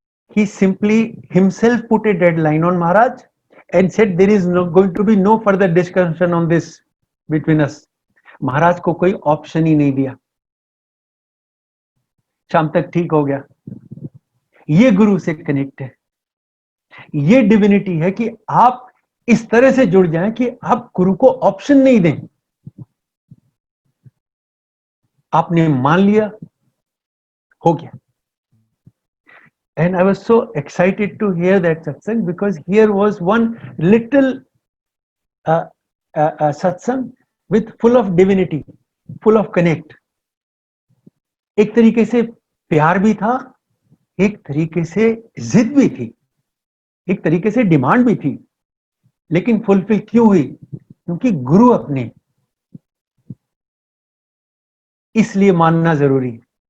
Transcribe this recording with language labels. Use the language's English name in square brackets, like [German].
[English] He simply himself put a deadline on Maharaj and said there is going to be no further discussion on this between us. [Hindi] महाराज को कोई option ही नहीं दिया, शाम तक ठीक हो गया। ये गुरु से कनेक्ट है, ये डिविनिटी है कि आप इस तरह से जुड़ जाएं कि आप गुरु को ऑप्शन नहीं दें। आपने मान लिया, हो गया। [English] And I was so excited to hear that satsang, because here was one little satsang with full of divinity, full of connect. [Hindi] एक तरीके से प्यार भी था, एक तरीके से जिद भी थी, एक तरीके से डिमांड भी थी, लेकिन फुलफिल क्यों हुई? क्योंकि गुरु अपने, इसलिए मानना जरूरी है।